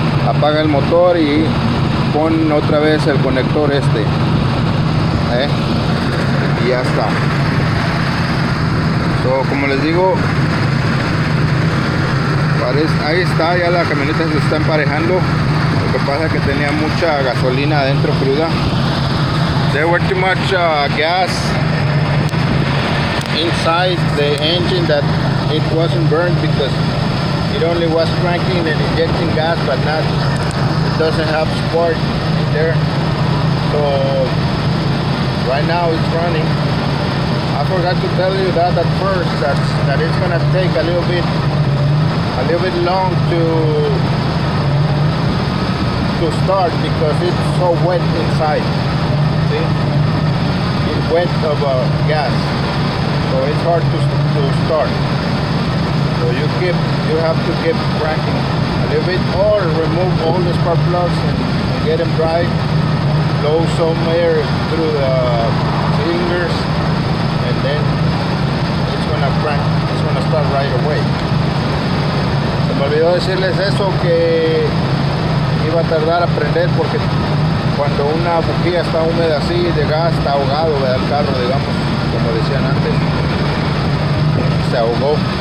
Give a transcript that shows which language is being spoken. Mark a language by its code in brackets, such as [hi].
[es] Apaga el motor y pon otra vez el conector y ya está. Como les digo, ahí está, ya la camioneta se está emparejando. Lo que pasa es que tenía mucha gasolina adentro cruda. [en] There were too much gas inside the engine that it wasn't burned, because it only was cranking and injecting gas, but not, it doesn't have spark in there. So right now it's running. I forgot to tell you that at first, that it's gonna take a little bit long to start, because it's so wet inside. See, it's wet of gas, so it's hard to start. So you have to keep cranking a little bit, or remove all the spark plugs and get them dry. Blow some air through the cylinders, and then it's gonna crank. It's gonna start right away. [es] Se me olvidó decirles eso, que iba a tardar a prender, porque cuando una bujía está húmeda así de gas, está ahogado, ¿verdad? El carro, digamos, como decían antes, se ahogó.